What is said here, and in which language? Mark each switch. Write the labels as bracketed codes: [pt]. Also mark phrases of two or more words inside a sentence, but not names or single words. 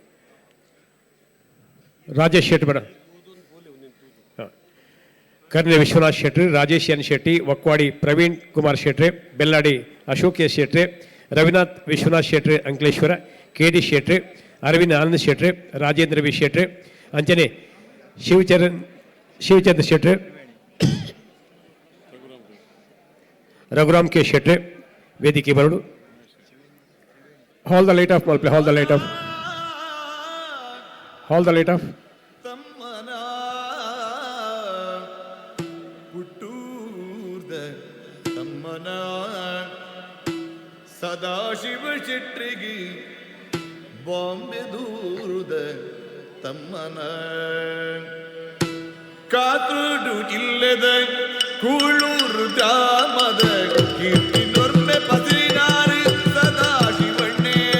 [tcy] ರಾಜೇಶ್ ಶೆಟ್ಟಿ ಬರ ಕರ್ನೆ ವಿಶ್ವನಾಥ್ ಶೆಟ್ಟಿ ರಾಜೇಶ್ ಎನ್ ಶೆಟ್ಟಿ ವಕ್ವಾಡಿ ಪ್ರವೀಣ್ ಕುಮಾರ್ ಶೆಟ್ಟಿ ಬೆಲ್ಲಾಡಿ ಅಶೋಕ್ ಎಸ್ ಶೆಟ್ಟಿ ರವಿನಾಥ್ ವಿಶ್ವನಾಥ್ ಶೆಟ್ಟಿ ಅಂಕಲೇಶ್ವರ KD ಶೆಟ್ಟಿ ಅರವಿಂದ್ ಆನಂದ್ ಶೆಟ್ಟಿ ರಾಜೇಂದ್ರ ವಿ ಶೆಟ್ಟಿ ಅಂಚನೆ ಶಿವಚಂದ್ರ ಶೆಟ್ಟಿ ರಘುರಾಮ್ ಕೆ ಶೆಟ್ಟಿ ವೇದಿಕೆ ಬರಡು [en] Hold the light off, Malpe. Hold the light off. Hold the light off. [tcy] ಸದಾಶಿವ ಶೆಟ್ರಿಗೆ ಬಾಂಬೆ ದೂರುದ ತಮ್ಮನ ಕಾತುಡು ಇಲ್ಲದ ಕೂಳೂರು ಗ್ರಾಮದ ಕೀರ್ತಿ ನೊರ್ಮೆ ಪಸಿರಿನಾರು ಸದಾಶಿವಣ್ಣೆ